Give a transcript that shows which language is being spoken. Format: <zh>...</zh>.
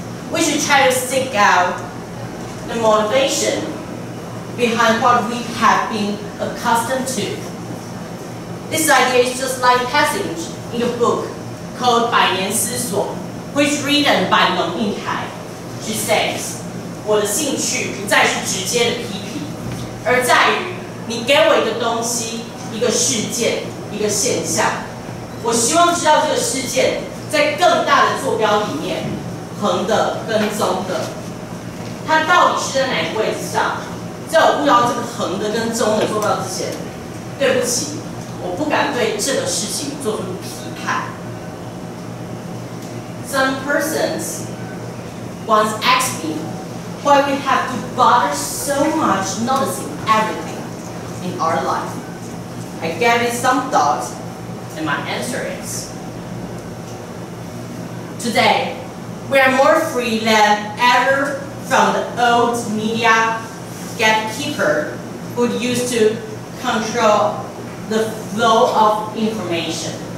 <en>We should try to seek out the motivation behind what we have been accustomed to. This idea is just like a passage in a book called 百年思索, which is written by 龙应台. She says,</en> <zh>我的兴趣不再是直接的批评，而在于你给我一个东西、一个事件、一个现象，我希望知道这个事件在更大的坐标里面，横的跟纵的，它到底是在哪个位置上？在我遇到这个横的跟纵的坐标之前，对不起，我不敢对这个事情做出批判。</zh> <en>Some persons once asked me why we have to bother so much noticing everything in our life. I gave it some thought, and my answer is, today, we are more free than ever from the old media gatekeeper who used to control the flow of information.</en>